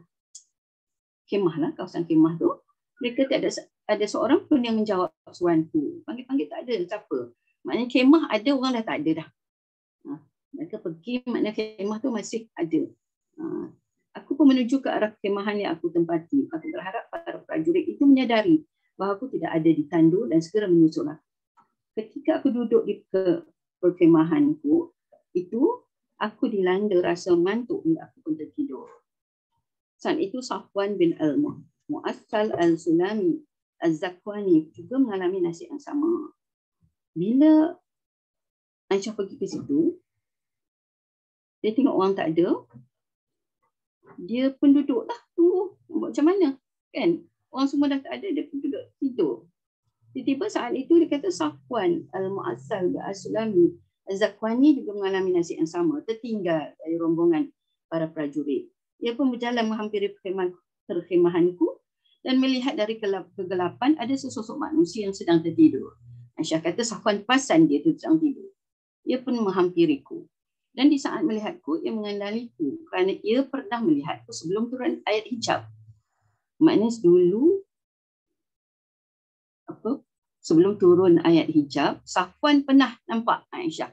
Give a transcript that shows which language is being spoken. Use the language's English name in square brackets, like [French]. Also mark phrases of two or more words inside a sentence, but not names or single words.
[Malay] Kemah lah, kawasan kemah tu. Mereka tak ada seorang pun yang menjawab suanku. Panggil-panggil tak ada siapa. Maknanya kemah ada, orang dah tak ada dah. Mereka pergi, maknanya kemah tu masih ada. Aku pun menuju ke arah kemahan yang aku tempati. Aku berharap para prajurit itu menyadari bahawa aku tidak ada di tandu dan segera menyusul aku. Ketika aku duduk di perkemahanku, itu aku dilanda rasa mengantuk hingga aku pun tertidur. Saat itu Safwan bin Al-Mu'assal Al-Sulami Al-Zakwani juga mengalami nasib yang sama. Bila Aisyah pergi ke situ, dia tengok orang tak ada, dia pun duduk lah, tunggu macam mana kan, orang semua dah tak ada, dia pun duduk tidur. Tiba-tiba saat itu dia kata Safwan Al-Mu'assal Al-Sulami Al-Zakwani juga mengalami nasib yang sama, tertinggal dari rombongan para prajurit. Ia pun berjalan menghampiri perkhemahanku dan melihat dari kegelapan ada sesosok manusia yang sedang tertidur. Aisyah kata Safwan perasan dia tu sedang tidur. Ia pun menghampiriku. Dan di saat melihatku, ia mengenaliku kerana ia pernah melihatku sebelum turun ayat hijab. Maknanya dulu, sebelum turun ayat hijab, Safwan pernah nampak Aisyah.